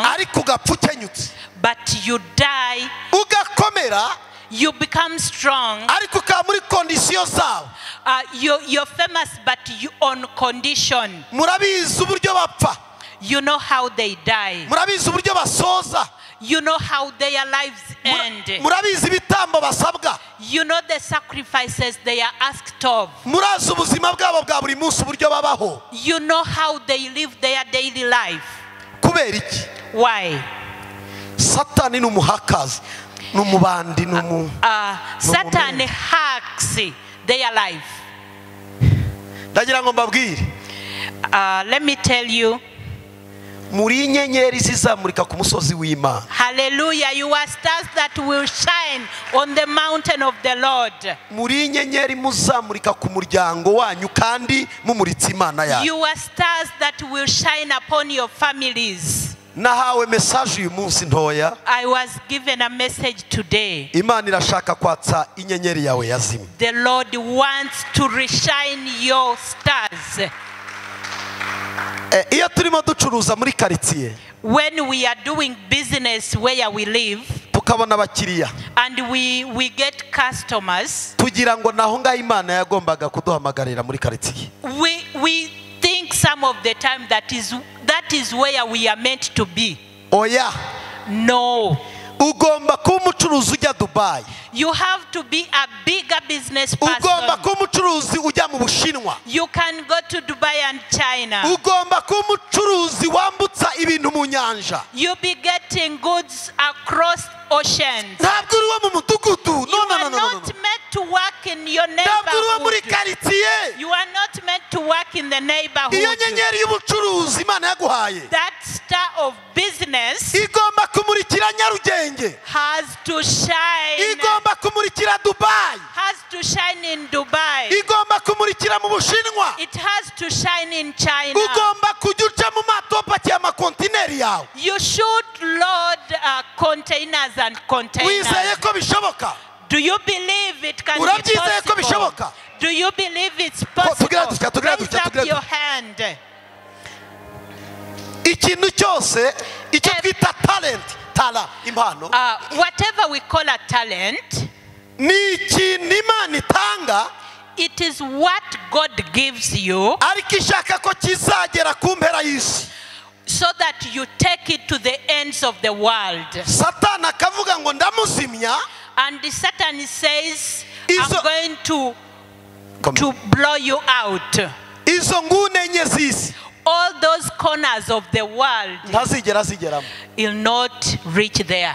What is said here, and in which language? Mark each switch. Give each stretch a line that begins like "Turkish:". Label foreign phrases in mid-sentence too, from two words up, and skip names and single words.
Kinyarwanda: ariko ugapfa ukenyutse
English: but you die.
Kinyarwanda: ugakomera
English: You become strong.
Kinyarwanda: ariko ukaba muri kondisiyo zawe
English: You're famous, but you on condition.
Kinyarwanda: murabizi uburyo bapfa
English: You know how they die.
Kinyarwanda: murabizi uburyo basoza
English: You know how their lives end.
Kinyarwanda: murabizi ibitambo basabwa
English: You know the sacrifices they are asked of.
Kinyarwanda: murazi ubuzima bwabo bwa buri munsi uburyo babaho
English: You know how they live their daily life.
Kinyarwanda: kubera kubera iki?
English: Why?
Kinyarwanda: Satani n'umuhakazi n'umubandi
English: Satan hacks their life.
Kinyarwanda: Ndagira ngo mbabwire.
English: Let me tell you.
Kinyarwanda: Muri inyenyeri zizamurika ku musozi w'Imana.
English: Hallelujah, you are stars that will shine on the mountain of the Lord.
Kinyarwanda: Muri inyenyeri muzamurika ku muryango wanyu kandi mumuritse Imana yawe.
English: You are stars that will shine upon your families.
Kinyarwanda: Nahawe message uyu munsi ntoya.
English: I was given a message today.
Kinyarwanda: Imana irashaka kwatsa inyenyeri yawe yazimye.
English: The Lord wants to reshine your stars.
Kinyarwanda: Iyo turimo ducuruza muri quartier,
English: when we are doing business where we live,
Kinyarwanda: tukabona abakiriya,
English: and we get customers,
Kinyarwanda: tugira ngo naho ngaho Imana yagombaga kuduhamagarira muri quartier.
English: We think some of the time that is where we are meant to be.
Kinyarwanda: Oya.
English: No.
Kinyarwanda: Ugomba kuba umucuruzi ujya Dubai.
English: You have to be a bigger business person.
Kinyarwanda: Ugomba kuba umucuruzi ujya mu Bushinwa.
English: You can go to Dubai and China.
Kinyarwanda: Ugomba kuba umucuruzi wambutsa ibintu mu nyanja.
English: You be getting goods across oceans.
Kinyarwanda: Ntabwo uri wo mu mudugudu.
English: You are not meant to work in your neighborhood.
Kinyarwanda: Ntabwo uri wo muri quartier.
English: You are not meant to work in the neighborhood.
Kinyarwanda: Iyo nyenyeri y'ubucuruzi Imana yaguhaye,
English: that star of business,
Kinyarwanda: igomba kumurikira Nyarugenge,
English: has to shine.
Kinyarwanda: Igomba kumurikira Dubai,
English: has to shine in Dubai.
Kinyarwanda: Igomba kumurikira mu Bushinwa,
English: it has to shine in China.
Kinyarwanda: Ugomba kujuca mu mato pakiye amakontineri yawe.
English: You should load containers and containers.
Kinyarwanda: Wizeye ko bishoboka?
English: Do you believe it can be possible? Do you believe it's possible? Raise up your hand.
Kinyarwanda: Ikintu cyose icyo twita talent, impano,
English: whatever we call a talent,
Kinyarwanda: ni ikintu Imana itanga.
English: It is what God gives you,
Kinyarwanda: ariko ishaka ko kizagera ku mpera y'isi,
English: so that you take it to the ends of the world.
Kinyarwanda: Satani akavuga ngo ndamuzimya,
English: and Satan says, I'm going to blow you out.
Kinyarwanda: Izo ngune enye z'isi,
English: all those corners of the world,
Kinyarwanda: ntazigera zigeramo,
English: will not reach there.